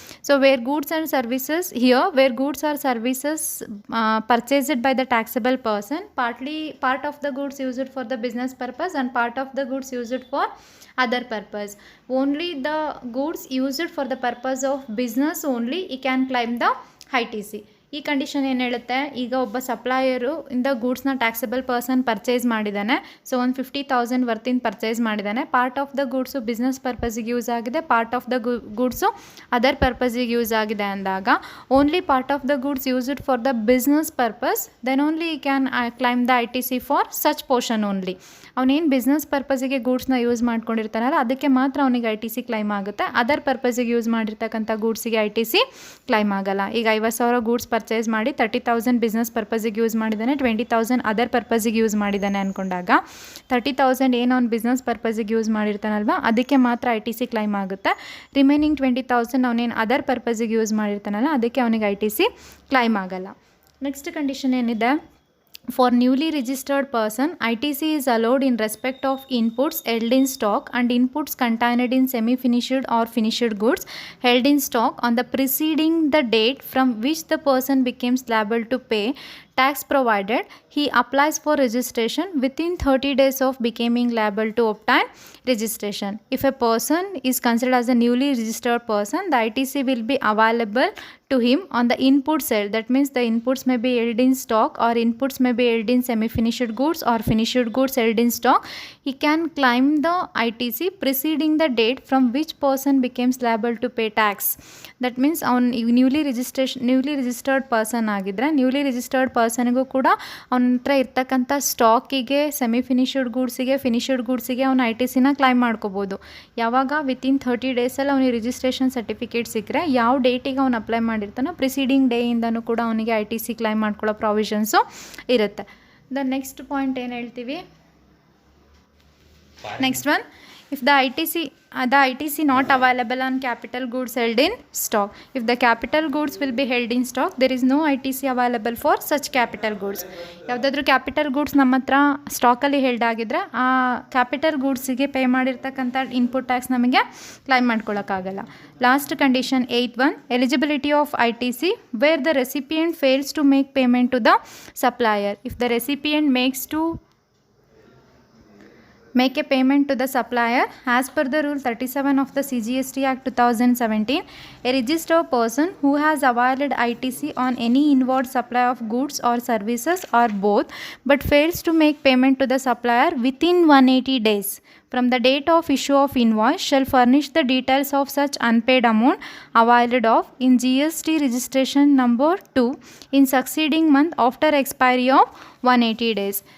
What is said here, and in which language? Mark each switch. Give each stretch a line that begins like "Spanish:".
English: So where goods and services, here where goods or services purchased by the taxable person, part of the goods used for the business purpose and part of the goods used for other purpose. Only the goods used for the purpose of business only he can claim the ITC.
Kannada: ಈ condition ಏನು ಹೇಳುತ್ತೆ, ಈಗ ಒಬ್ಬ supplier ಇಂದ ಗೂಡ್ಸ್ನ taxable person purchase ಮಾಡಿದ್ದಾನೆ. So ಒಂದು 50,000 ವರ್ತಿನ purchase ಮಾಡಿದ್ದಾನೆ. Part of the goods business ಪರ್ಪಸಿಗೆ use ಆಗಿದೆ, part of the goods other ಪರ್ಪಸಿಗೆ use ಆಗಿದೆ ಅಂದಾಗ
English: Only part of the goods used for the business purpose, then only he can claim the ITC for such portion only.
Kannada: ಅವನೇನು business ಪರ್ಪಸಿಗೆ ಗೂಡ್ಸ್ನ use ಮಾಡ್ಕೊಂಡಿರ್ತಾನಲ್ಲ ಅದಕ್ಕೆ ಮಾತ್ರ ಅವನಿಗೆ ITC claim ಆಗುತ್ತೆ. Other ಪರ್ಪಸಿಗೆ use ಮಾಡಿರ್ತಕ್ಕಂಥ ಗೂಡ್ಸಿಗೆ ITC claim ಆಗಲ್ಲ. ಈಗ 50,000 ಗೂಡ್ಸ್ ಪರ್ಚೇಸ್ ಮಾಡಿ 30,000 ಬಿಸ್ನೆಸ್ ಪರ್ಪಸಿಗೆ ಯೂಸ್ ಮಾಡಿದ್ದಾನೆ, 20,000 ಅದರ್ ಪರ್ಪಸಿಗೆ ಯೂಸ್ ಮಾಡಿದ್ದಾನೆ ಅಂದ್ಕೊಂಡಾಗ 30,000 ಏನು ಅವ್ನು ಬಿಸ್ನೆಸ್ ಪರ್ಪಸಿಗೆ ಯೂಸ್ ಮಾಡಿರ್ತಾನಲ್ವ ಅದಕ್ಕೆ ಮಾತ್ರ ITC ಕ್ಲೈಮ್ ಆಗುತ್ತೆ. ರಿಮೈನಿಂಗ್ 20,000 ಅವನೇನು ಅದರ್ ಪರ್ಪಸಿಗೆ ಯೂಸ್ ಮಾಡಿರ್ತಾನಲ್ಲ ಅದಕ್ಕೆ ಅವನಿಗೆ ITC ಕ್ಲೈಮ್ ಆಗಲ್ಲ. ನೆಕ್ಸ್ಟ್ ಕಂಡೀಷನ್ ಏನಿದೆ,
English: for newly registered person, ITC is allowed in respect of inputs held in stock and inputs contained in semi-finished or finished goods held in stock on the preceding the date from which the person becomes liable to pay tax, provided he applies for registration within 30 days of becoming liable to obtain registration. If a person is considered as a newly registered person, the ITC will be available to him on the input side. That means the inputs may be held in stock or inputs may be held in semi-finished goods or finished goods held in stock. He can claim the ITC preceding the date from which person becomes liable to pay tax. That means
Kannada: ಅವನು newly registered person ಆಗಿದ್ದರೆ newly registered ಪರ್ಸನ್ಗೂ ಕೂಡ ಅವನ ಹತ್ರ ಇರ್ತಕ್ಕಂಥ ಸ್ಟಾಕಿಗೆ, semi finished ಗೂಡ್ಸಿಗೆ, finished ಗೂಡ್ಸಿಗೆ ಅವನು ITCನ claim ಮಾಡ್ಕೋಬೋದು. ಯಾವಾಗ within 30 ಡೇಸಲ್ಲಿ ಅವನಿಗೆ ರಿಜಿಸ್ಟ್ರೇಷನ್ ಸರ್ಟಿಫಿಕೇಟ್ ಸಿಕ್ಕರೆ ಯಾವ ಡೇಟಿಗೆ ಅವ್ನು ಅಪ್ಲೈ ಮಾಡಿರ್ತಾನೋ ಪ್ರಿಸೀಡಿಂಗ್ ಡೇಯಿಂದನೂ ಕೂಡ ಅವನಿಗೆ ITC ಕ್ಲೈಮ್ ಮಾಡ್ಕೊಳ್ಳೋ ಪ್ರಾವಿಷನ್ಸು ಇರುತ್ತೆ. ದ ನೆಕ್ಸ್ಟ್ ಪಾಯಿಂಟ್ ಏನು ಹೇಳ್ತೀವಿ,
English: Next one, if the ITC not available on capital goods held in stock. If the capital goods will be held in stock, there is no ITC available for such capital goods.
Kannada: ಯಾವುದಾದ್ರೂ capital goods ನಮ್ಮ ಹತ್ರ ಸ್ಟಾಕಲ್ಲಿ held ಆಗಿದ್ರೆ ಆ capital ಗೂಡ್ಸಿಗೆ pay ಮಾಡಿರ್ತಕ್ಕಂಥ input tax ನಮಗೆ claim ಮಾಡ್ಕೊಳ್ಳೋಕ್ಕಾಗಲ್ಲ.
English: Last condition 8.1, eligibility of ITC where the recipient fails to make payment to the supplier. If the recipient make a payment to the supplier as per the rule 37 of the CGST Act 2017, a registered person who has availed ITC on any inward supply of goods or services or both but fails to make payment to the supplier within 180 days from the date of issue of invoice shall furnish the details of such unpaid amount availed of in GST registration number 2 in succeeding month after expiry of 180 days.